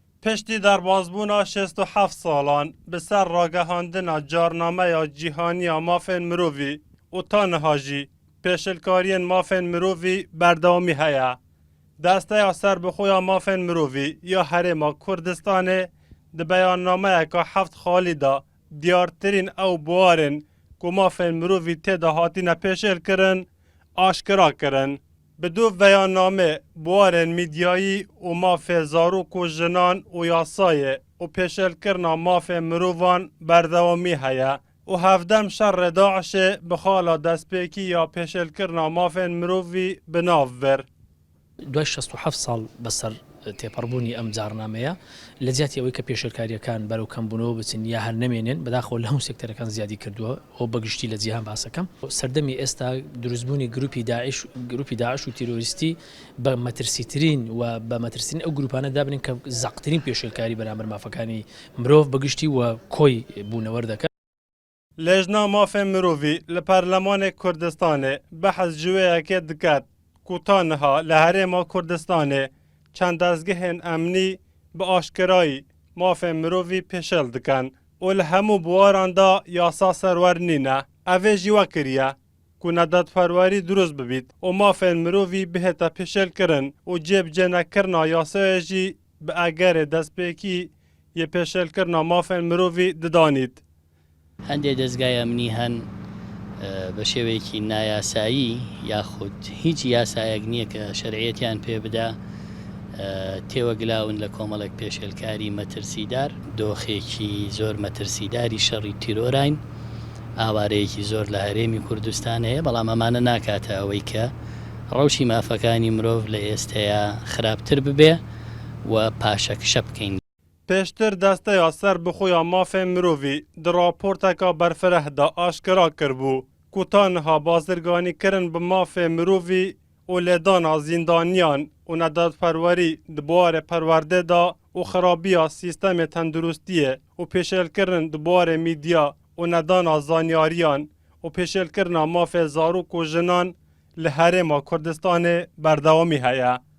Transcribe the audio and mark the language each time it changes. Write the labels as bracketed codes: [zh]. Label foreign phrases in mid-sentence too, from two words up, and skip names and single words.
[ku] پشتی دەربازبوونا 67 ساڵان بەسەر ڕاگەهاندنا جارنامەیە جیهانیە مافên mirovî û tanîha jî pêşelkariyên mafên mirovî berdewamî heye. Desteya serbixweya mafên mirovî ya Herêma Kurdistanê di beyannameyeka heft xalî da diyartirîn ew buwarên ku mafên mirovî têda hatîne pêşêlkirin aşkira kirin. Bi du beyanname buwarên mîdyayî û mafê zarok û jinan û yasayê û pêşelkirina mafên mirovan berdewamî heye û hevdem şerê Daişê bi xala destpêkî ya pêşelkirina mafên mirovî bi nav vir. [ckb] دوای 67 ساڵ بەسەر تێپەڕبوونی ئەم جارنامەیە لە جیاتی ئەوەی کە پێشەلکاریەکان بەرەو کەمبوونەوە بچن یا هەر نەمێنن بەداخەوە لە هەموو سێکتەرەکان زیادی کردووە ئەو بەگشتی لە جیهان باسەکەم سەردەمی ئێستا دروستبوونی گروپی داعش و تیرۆریستی بە مەترسیترین و بە مەترسین ئەو گروپانە دابنین کە زەقترین پێشەلکاری بەرامبەر مافەکانی مرۆڤ بەگشتی و کۆی بوونەوەردەکە. [ku] Lêjna mafên mirovî li Perlemanê Kurdistanê behs ji wê yekê diket ku tanîha li Herêma Kurdistanê çend dezgehên emnî bi aşkirayî mafên mirovî pêşel dikin û li hemû buwaran da yasa serwer nîne. Ev ê jî wekiriye ku nedetperwerî durust bibît û mafên mirovî bihête pêşelkirin û cêbcênekirina yasayê jî bi egerê destpêkî yê pêşelkirina mafên mirovî didanît. [ckb] هەندێک دەستگای ئەمنی هەن بە شێوەیەکی نایاسایی یاخود هیچ یاسایەک نییە کە شەرعیەتیان پێ بدا تێوەگلاون لە کۆمەڵێک پێشێلکاری مەترسیدار دۆخێکی زۆر مەترسیداری شەڕی تیرۆراین ئاوارەیەکی زۆر لە هەرێمی کوردستان هەیە بەڵام ئەمانە ناکاتە ئەوەی کە ڕەوشی مافەکانی مرۆڤ لە ئێستەیە خراپتر ببێ و پاشەکشە بکەین. [ku] پێشتر دەستەیا serbixweya mafên mirovî di raporteka berfireh de aşkira kirbû ku tanîha bazirganîkirin bi mafê mirovî û lêdana zîndaniyan û nedetperwerî di buwarê perwerdê da û xirabiya sîstemê tendurustiyê û pêşelkirin di buwarê mîdya û nedana zanyariyan û pêşelkirina mafê zarok û jinan li Herêma Kurdistanê berdewamî heye.